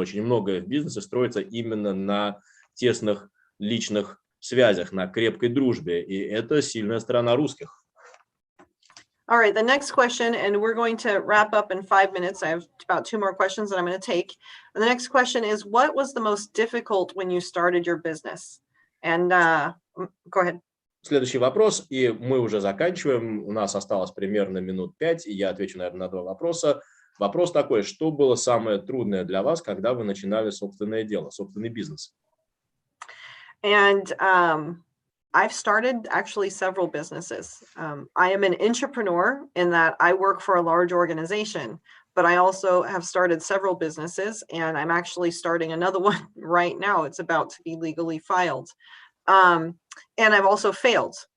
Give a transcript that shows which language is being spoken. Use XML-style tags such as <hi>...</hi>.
<ru>Очень многое в бизнесе строится именно на тесных личных связях, на крепкой дружбе, и это сильная сторона русских.</ru> <en>All right, the next question, and we're going to wrap up in 5 minutes. I have about 2 more questions that I'm going to take. And the next question is, what was the most difficult when you started your business? And go ahead.</en> <ru>Следующий вопрос, и мы уже заканчиваем. У нас осталось примерно минут 5, и я отвечу, наверное, на два вопроса. Вопрос такой, что было самое трудное для вас, когда вы начинали собственное дело, собственный бизнес?</ru> <en>And I've started actually several businesses. I am an entrepreneur in that I work for a large organization, but I also have started several businesses, and I'm actually starting another one right now. It's about to be legally filed. Um, and I've also failed.</en>